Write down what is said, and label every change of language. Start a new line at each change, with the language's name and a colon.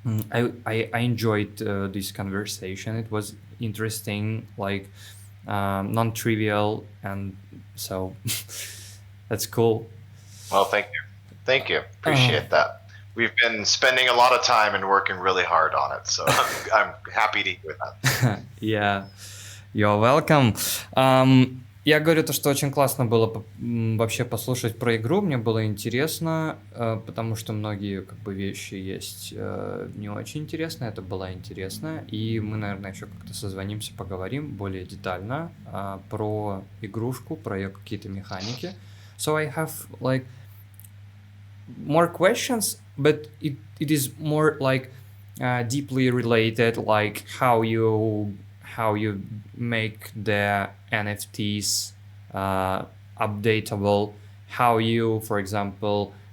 English: I enjoyed this conversation. It was interesting, like non-trivial, and so that's cool. Well, thank you. Appreciate that. We've been spending a lot of time and working really hard on it, so I'm happy to hear that. Yeah, you're welcome.
Russian: Я говорю то, что очень классно было вообще послушать про игру, мне было интересно, потому что многие как бы вещи есть не очень интересные, это было интересно, и мы, наверное, еще как-то созвонимся, поговорим более детально про игрушку, про ее какие-то механики.
English: So I have like more questions, but it is more like deeply related, like how you make the NFTs updatable, how you, for example,